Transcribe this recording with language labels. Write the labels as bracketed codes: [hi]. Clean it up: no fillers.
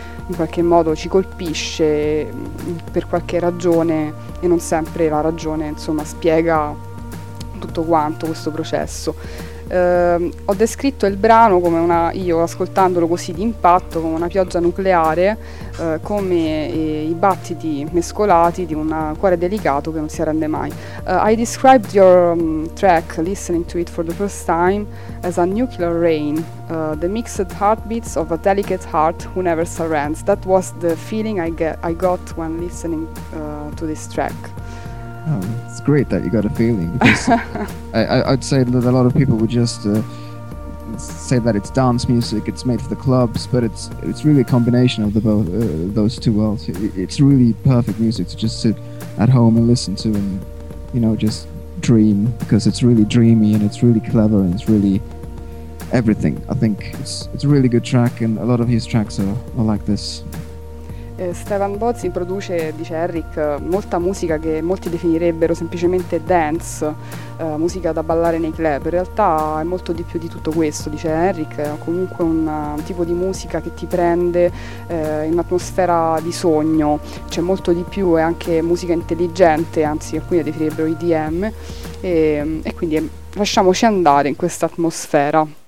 [it] In qualche modo ci colpisce per qualche ragione, e non sempre la ragione insomma spiega tutto quanto questo processo. Ho descritto il brano come una, io ascoltandolo così d'impatto, come una pioggia nucleare, come i battiti mescolati di un cuore delicato che non si arrende mai. [en] I described your track, listening to it for the first time, as a nuclear rain, the mixed heartbeats of a delicate heart who never surrenders. That was the feeling I got when listening to this track. Oh, it's great that you got a feeling, because I'd say that a lot of people would just say that it's dance music, it's made for the clubs, but it's really a combination of those two worlds. It's really perfect music to just sit at home and listen to and, you know, just dream, because it's really dreamy and it's really clever and it's really everything. I think it's a really good track, and a lot of his tracks are like this. [it] Stefan Bozzi produce, dice Eric, molta musica che molti definirebbero semplicemente dance, musica da ballare nei club. In realtà è molto di più di tutto questo, dice Eric, è comunque un tipo di musica che ti prende in un'atmosfera di sogno, c'è molto di più, è anche musica intelligente, anzi alcuni definirebbero EDM, e quindi lasciamoci andare in questa atmosfera.